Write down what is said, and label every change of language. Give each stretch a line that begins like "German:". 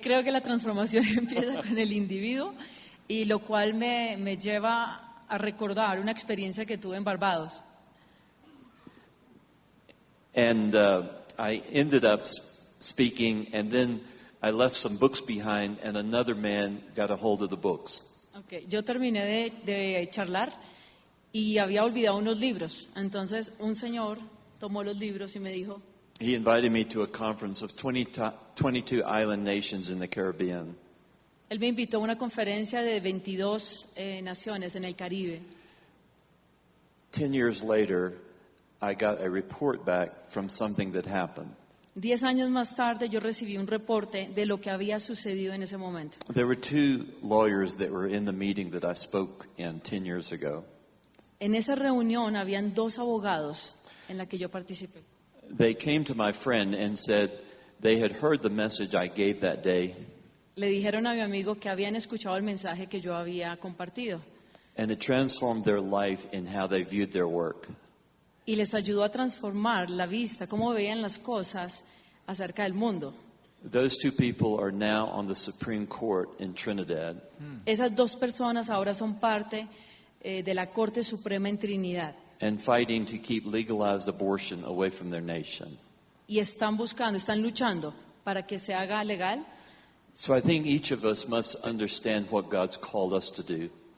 Spanish: Creo que la transformación empieza con el individuo, y lo cual me lleva a recordar una experiencia que tuve en Barbados.
English: And I ended up speaking, and then I left some books behind, and another man got a hold of the books. Okay.
Spanish: Yo terminé de charlar y había olvidado unos libros. Entonces un señor tomó los libros y me dijo,
English: He invited me to a conference of 22 island nations in the Caribbean.
Spanish: él me invitó a una conferencia de 22 naciones en el Caribe.
English: 10 years later, I got a report back from something that happened.
Spanish: 10 años más tarde yo recibí un reporte de lo que había sucedido en ese momento.
English: There were 2 lawyers that were in the meeting that I spoke in 10 years ago.
Spanish: En esa reunión habían 2 abogados en la que yo participé.
English: They came to my friend and said they had heard the message I gave that day,
Spanish: Le dijeron a mi amigo que habían escuchado el mensaje que yo había compartido
English: and it transformed their life in how they viewed their work.
Spanish: y les ayudó a transformar la vista, cómo veían las cosas acerca del mundo.
English: Those 2 people are now on the Supreme Court in Trinidad.
Spanish: Esas 2 personas ahora son parte de la Corte Suprema en Trinidad
English: And fighting to keep legalized abortion away from their nation.
Spanish: y están luchando para que se haga legal.
English: So I think each of us must understand what God's called us to do.